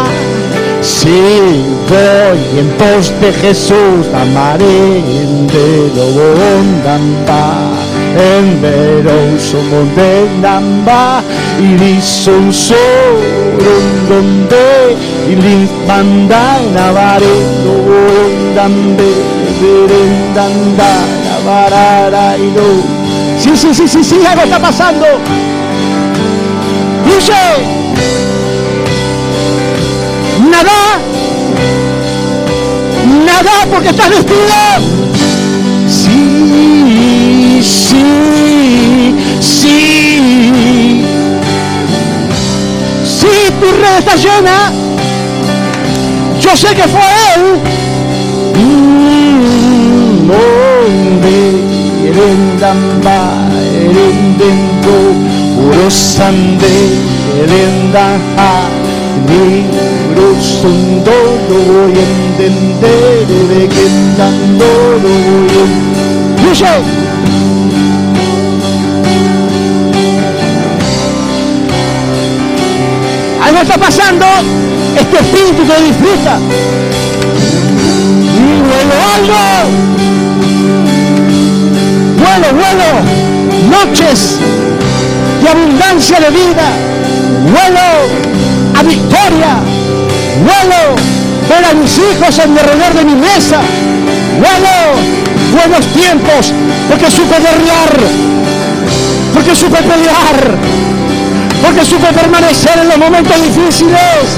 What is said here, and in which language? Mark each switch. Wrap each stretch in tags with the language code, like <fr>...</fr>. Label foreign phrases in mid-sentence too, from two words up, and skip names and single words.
<es>Sí, voy en pos de Jesús, amaré de Lobondamba. En veroso mondendamba y son solo donde y limpanda navarendo ondambe verendanda navarara y no. Sí, algo está pasando. Dice, nada porque estás vestido. Sí, tu red está llena. Yo sé que fue Él. Erendamba, erendendo, urosande, erendaha, urosondolo, yendendere, kendandolo, yendandolo. Algo está pasando, este espíritu que disfruta. Y vuelo, noches de abundancia de vida, vuelo a victoria, vuelo ver a mis hijos alrededor de mi mesa, buenos tiempos, porque supe guerrear, porque supe pelear, porque supe permanecer en los momentos difíciles.</es>